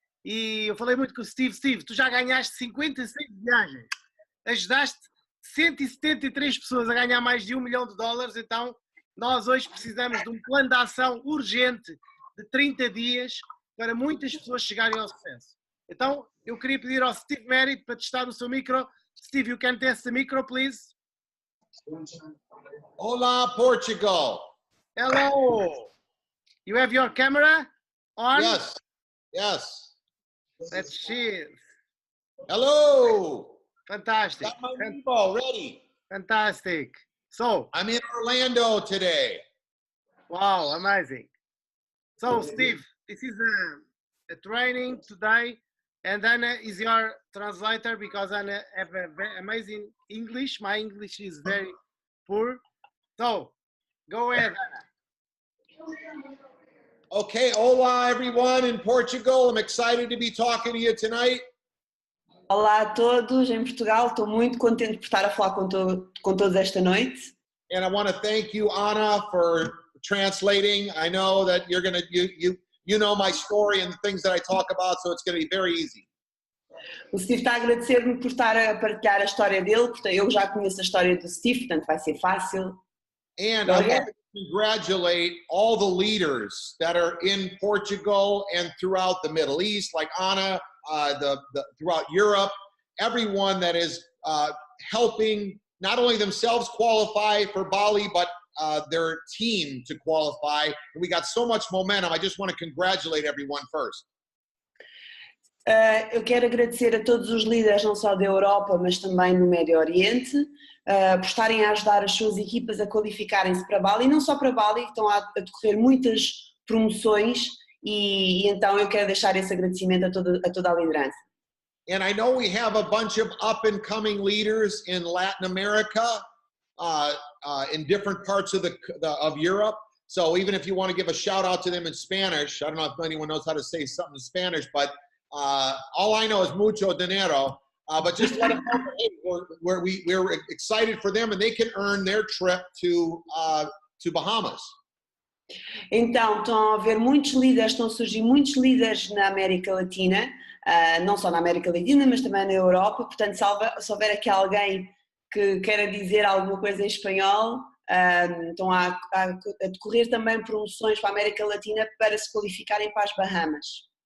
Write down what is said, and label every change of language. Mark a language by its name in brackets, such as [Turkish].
[Portuguese] E eu falei muito com o Steve. Steve, tu já ganhaste 56 viagens, ajudaste 173 pessoas a ganhar mais de $1 milhão, então nós hoje precisamos de um plano de ação urgente de 30 dias para muitas pessoas chegarem ao sucesso. Então, eu queria pedir ao Steve Merritt para testar o seu micro. [English] Steve, you can test the micro, please. [Portuguese] Olá, Portugal. [English] Hello. You have your camera on? Yes. Let's see. Hello. Fantastic. Got my Mevo ready. Fantastic. So, I'm in Orlando today. Wow, amazing. So, Steve, this is a training today. And Anna is your translator because Anna have a very amazing English. My English is very poor. So, go ahead, Anna. Okay, hola everyone in Portugal. I'm excited to be talking to you tonight. [Portuguese] Olá a todos em Portugal. Estou muito contente por estar a falar com todos esta noite. [English] And I want to thank you, Anna, for translating. I know that you're going to you know my story and the things that I talk about, so it's going to be very easy. [Portuguese] O Steve está a agradecer-me por estar a partilhar a história dele, portanto eu já conheço a história do Steve, portanto vai ser fácil. [English] And I want to congratulate all the leaders that are in Portugal and throughout the Middle East, like Anna, throughout Europe, everyone that is helping not only themselves qualify for Bali, but their team to qualify. And we got so much momentum. I just want to congratulate everyone first. [Portuguese] Eu quero agradecer a todos os líderes, não só da Europa, mas também no Médio Oriente, por estarem a ajudar as suas equipas a qualificarem-se para Bali, e não só para Bali, estão a decorrer muitas promoções, e então eu quero deixar esse agradecimento a toda a liderança. [English] And I know we have a bunch of up-and-coming leaders in Latin America, in different parts of of Europe. So even if you want to give a shout out to them in Spanish, I don't know if anyone knows how to say something in Spanish, but all I know is [Spanish] mucho dinero. [English] But just let them know hey, we're excited for them, and they can earn their trip to Bahamas. [Portuguese] Então, estão a haver muitos líderes, estão a surgir muitos líderes na América Latina, não só na América Latina, mas também na Europa. Portanto, se houver aqui alguém que queira dizer alguma coisa em espanhol, estão a decorrer também promoções para a América Latina para se qualificarem para as Bahamas.